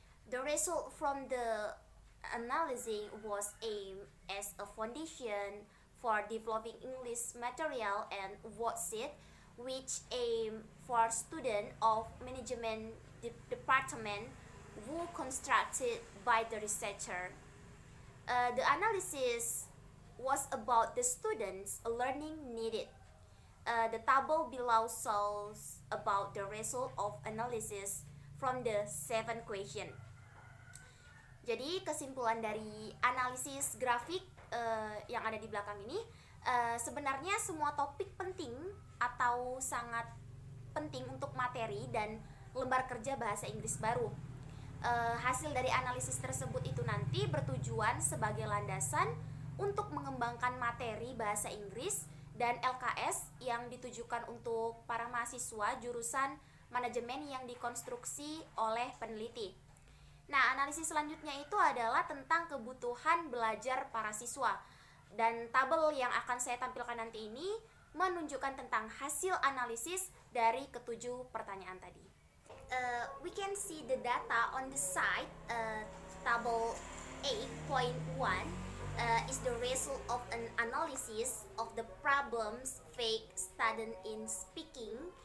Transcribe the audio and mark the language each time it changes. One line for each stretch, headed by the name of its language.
English: The result from the analysis was aimed as a foundation for developing English material and worksheet, which aim for students of management department who constructed by the researcher. The analysis was about the students' learning needed. The table below shows about the result of analysis from the 7 question.
Indonesian: Jadi kesimpulan dari analisis grafik yang ada di belakang ini, sebenarnya semua topik penting atau sangat penting untuk materi dan lembar kerja bahasa Inggris baru. Hasil dari analisis tersebut itu nanti bertujuan sebagai landasan untuk mengembangkan materi bahasa Inggris dan LKS yang ditujukan untuk para mahasiswa jurusan manajemen yang dikonstruksi oleh peneliti. Nah, analisis selanjutnya itu adalah tentang kebutuhan belajar para siswa. Dan tabel yang akan saya tampilkan nanti ini menunjukkan tentang hasil analisis dari ketujuh pertanyaan tadi.
English: We can see the data on the side. Table 8.1 is the result of an analysis of the problems faced student in speaking.